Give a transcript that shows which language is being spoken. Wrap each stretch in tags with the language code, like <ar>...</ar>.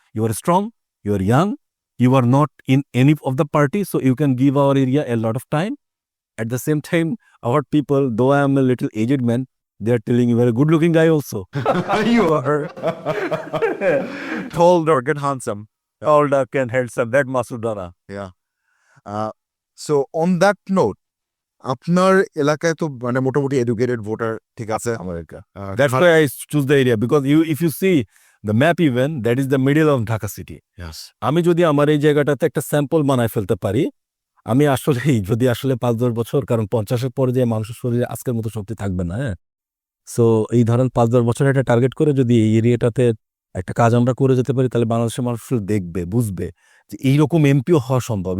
<en>You are strong, you are young, you are not in any of the party, so you can give our area a lot of time. At the same time, our people, though I am a little aged man, they are telling you are a good looking guy also. You are tall, dark and handsome. Tall, dark and handsome, that Masudana. Yeah. So on that note,</en> <bn>আপনার এলাকায় তো মানে মোটামুটি educated voter ঠিক আছে।</bn> <en>America. That's why I choose the area, because if you see the map even, that is the middle of Dhaka city. Yes.</en> <bn>আমি যদি আমার এই জায়গাটাতে একটা স্যাম্পল বানায় ফেলতে পারি, আমি আসলেই যদি ৫-১০ বছর, কারণ 50-এর পরে যে মানুষের শরীরে আজকের মতো শক্তি থাকবে না। হ্যাঁ, সো এই ধরেন ৫-১০ বছর একটা টার্গেট করে যদি এই এরিয়াটাতে একটা কাজ আমরা করে যেতে পারি, তাহলে বাংলাদেশের মানুষ দেখবে, বুঝবে যে এইরকম এমপিও হওয়া সম্ভব।</bn>